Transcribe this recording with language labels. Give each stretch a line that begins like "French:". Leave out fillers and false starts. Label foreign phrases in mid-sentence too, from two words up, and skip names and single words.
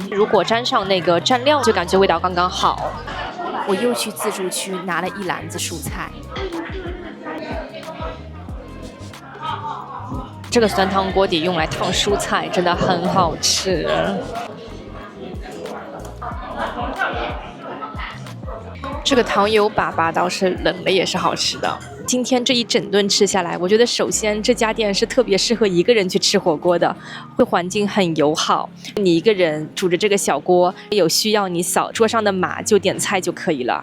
Chinese: 如果沾上那個蘸料，就感覺味道剛剛好。我又去自助區拿了一籃子蔬菜。這個酸湯鍋底用來燙蔬菜真的很好吃。這個糖油粑粑倒是冷了也是好吃的。今天这一整頓吃下來，我覺得首先這家店是特別適合一個人去吃火鍋的，會環境很友好，你一個人煮着這個小鍋，有需要你掃桌上的碼就點菜就可以了。